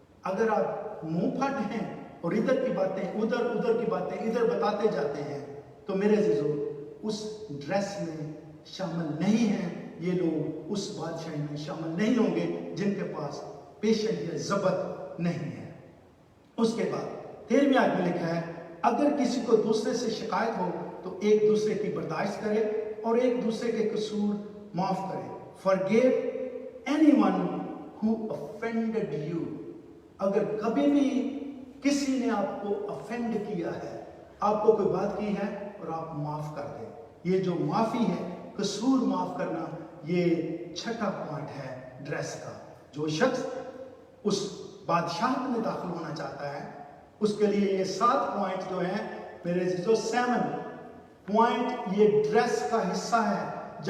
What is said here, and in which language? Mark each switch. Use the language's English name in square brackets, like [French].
[Hindi] अगर आप मुंह फट हैं और इधर की बातें उधर, उधर की बातें इधर बताते जाते हैं, तो मेरे अजीजों, उस ड्रेस में शामिल नहीं हैं ये लोग, उस बादशाही में शामिल नहीं होंगे जिनके पास पेशेंस या जब्त नहीं है। उसके बाद 13वीं आयत में लिखा है, अगर किसी को दूसरे से शिकायत हो तो एक दूसरे की बर्दाश्त करे और एक दूसरे के कसूर माफ करे। [English] Forgive anyone who offended you। [Hindi] अगर कभी भी किसी ने आपको ऑफेंड किया है, आपको कोई बात की है और आप माफ कर दें, ये जो माफी है, कसूर माफ करना, ये छठा पॉइंट है ड्रेस का। जो शख्स उस बादशाह में दाखिल होना चाहता है, उसके लिए ये 7 पॉइंट जो हैं मेरे जो 7 पॉइंट ये ड्रेस का हिस्सा है।